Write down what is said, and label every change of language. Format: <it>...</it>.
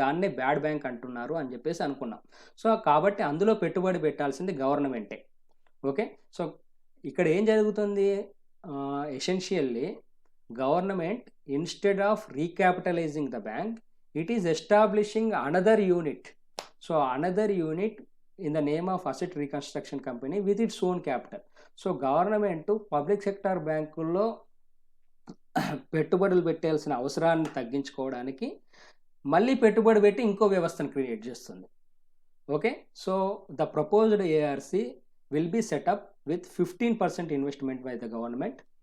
<te>దాన్నే bad bank అంటున్నారు అని చెప్పేసి అనుకున్నాం. సో, కాబట్టి అందులో పెట్టుబడి పెట్టాల్సింది గవర్నమెంటే. ఓకే. సో, ఇక్కడ ఏం జరుగుతుంది?</te> <en>Essentially government instead of recapitalising the bank, it is establishing another unit. So another unit in the name of asset reconstruction company with its own capital.</en> <te>So government public sector బ్యాంకుల్లో పెట్టుబడులు పెట్టాల్సిన అవసరాన్ని తగ్గించుకోవడానికి మళ్ళీ పెట్టుబడి పెట్టి ఇంకో వ్యవస్థను క్రియేట్ చేస్తుంది. Okay.</te> <en>So the proposed ARC will be set up with 15% investment by the government.</en>